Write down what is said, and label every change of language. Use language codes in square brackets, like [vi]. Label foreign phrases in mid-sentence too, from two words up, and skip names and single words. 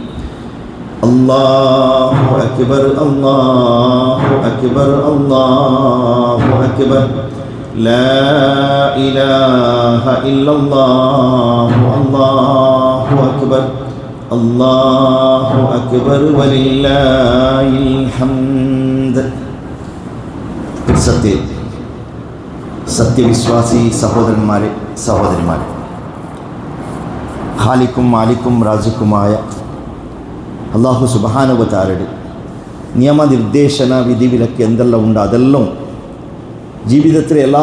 [ar] الله أكبر الله أكبر الله أكبر لا إله إلا الله الله أكبر الله أكبر ولله الحمد. [ml] സത്യവിശ്വാസി സഹോദരന്മാരെ സഹോദരിമാരെ, ഖാലിക്കും മാലിക്കും റാസിക്കുമായ അല്ലാഹു [ar] سبحانه و تعالى [ml] നിയമനിർദ്ദേശന വിധിവിലക്ക് എന്തെല്ലാം ഉണ്ട് അതെല്ലാം ജീവിതത്തിലെ എല്ലാ